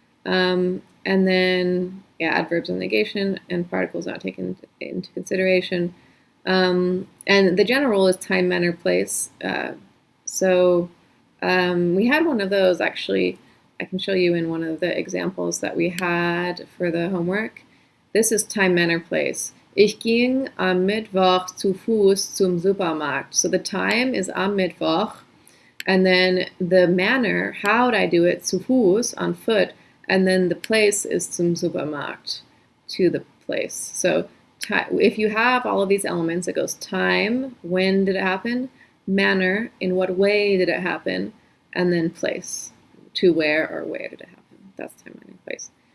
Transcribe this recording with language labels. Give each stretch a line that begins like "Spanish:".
English: And then, yeah, adverbs and negation and particles not taken into consideration. And the general rule is time, manner, place. So we had one of those, actually. I can show you in one of the examples that we had for the homework. This is time, manner, place.
German: Ich ging am Mittwoch zu Fuß zum Supermarkt.
English: So the time is am Mittwoch, and then the manner, how would I do it, zu Fuß, on foot, and then the place is zum Supermarkt, to the place. So if you have all of these elements, it goes time, when did it happen, manner, in what way did it happen, and then place, to where or where did it happen. That's time, manner, place.